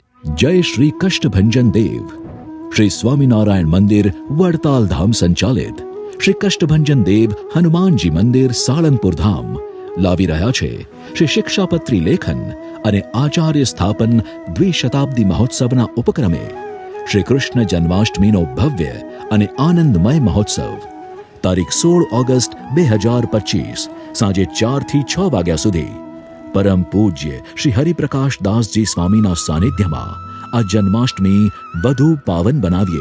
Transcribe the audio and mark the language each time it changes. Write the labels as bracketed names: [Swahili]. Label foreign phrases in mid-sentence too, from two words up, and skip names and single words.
[Gujarati] જય શ્રી કષ્ટભંજન દેવ। શ્રી સ્વામીનારાયણ મંદિર વડતાલ ધામ સંચાલિત શ્રી કષ્ટભંજન દેવ હનુમાન જી મંદિર સાળંગપુર ધામ લાવી રહ્યા છે શ્રી શિક્ષાપત્રી લેખન અને આચાર્ય સ્થાપન દ્વિશતાબ્દી મહોત્સવના ઉપક્રમે શ્રી કૃષ્ણ જન્માષ્ટમીનો ભવ્ય અને આનંદમય મહોત્સવ તારીખ 16 ઓગસ્ટ 2025 સાંજે 4 થી 6 વાગ્યા સુધી પરમ પૂજ્ય શ્રી હરિપ્રકાશ દાસજી સ્વામીના સાનિધ્યમાં આ જન્માષ્ટમી વધુ પાવન બનાવીએ।